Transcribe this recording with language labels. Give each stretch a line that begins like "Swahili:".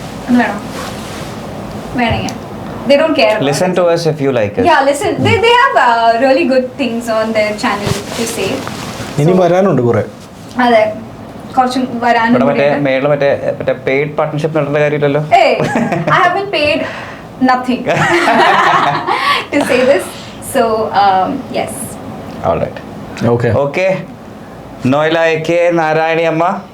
Malayalam: ഒന്ന് വേണമെങ്കിൽ
English: they don't care. Listen to us if you like us. Yeah, listen. They have really good things on their channel to say.
Malayalam: ഇനി വരാനുണ്ട് കുറെ. അതെ കുറച്ചും വരാനും ഇവിടെ മേളിൽ മറ്റേ പെയ്ഡ് പാർട്ട്ണർഷിപ്പ് നടന്ന കാര്യമില്ലല്ലോ.
English: Hey, I haven't paid nothing to say this. So, yes. All right. Okay Okay.
Malayalam: Noyila AK Narayani അമ്മ.